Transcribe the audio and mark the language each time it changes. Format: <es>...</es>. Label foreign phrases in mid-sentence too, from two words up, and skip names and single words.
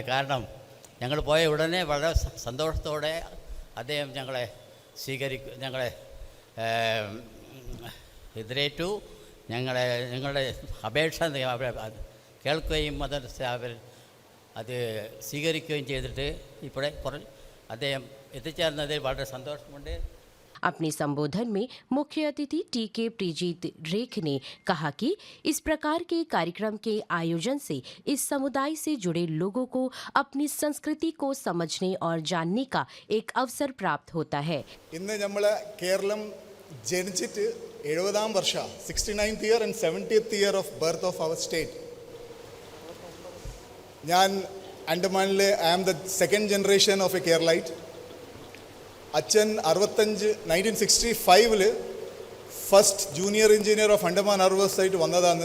<ml>കാരണം ഞങ്ങൾ പോയ ഉടനെ വളരെ സന്തോഷത്തോടെ അദ്ദേഹം ഞങ്ങളെ എതിരേറ്റു. ഞങ്ങളുടെ അപേക്ഷ കേൾക്കുകയും അവർ അത് സ്വീകരിക്കുകയും ചെയ്തിട്ട് ഇവിടെ അദ്ദേഹം എത്തിച്ചേർന്നതിൽ വളരെ സന്തോഷമുണ്ട്.</ml> <hi>अपने संबोधन में मुख्य अतिथि टीके प्रीजीत रेख ने कहा कि इस प्रकार के कार्यक्रम के आयोजन से इस समुदाय से जुड़े लोगों को अपनी संस्कृति को समझने और जानने का एक अवसर प्राप्त होता है.</hi> <ml>ഇന്ന് നമ്മൾ കേരളം ജനിച്ചിട്ട് 70-ാം വർഷ</ml> <en>69th year and 70th year of birth of our state.</en> <ml>ഞാൻ ആൻഡമാനിലെ</ml> <en>I am the second generation of a Keralite. അച്ഛൻ 1965 first junior engineer of Andaman Harbours</en> <ml>ആയിട്ട് വന്നതാണ്.</ml>